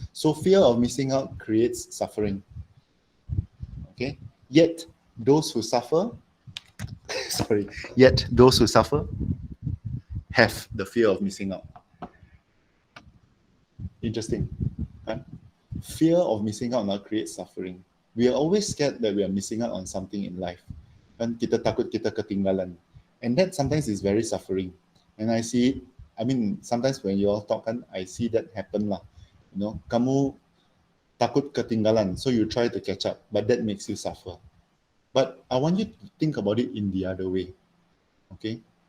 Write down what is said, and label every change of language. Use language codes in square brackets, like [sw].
[en] So fear of missing out creates suffering. Okay, yet those who suffer, yet those who suffer have the fear of missing out. Interesting. Right? Fear of missing out now creates suffering. We are always scared that we are missing out on something in life. [ms] Kan kita takut kita ketinggalan. [en] And that sometimes is very suffering. And I see it, I mean, sometimes when you all talk, I see that happen lah. [ms] Kamu takut ketinggalan, [en] so you try to catch up, but that makes you suffer. But I want you to think about it in the other way. Okay?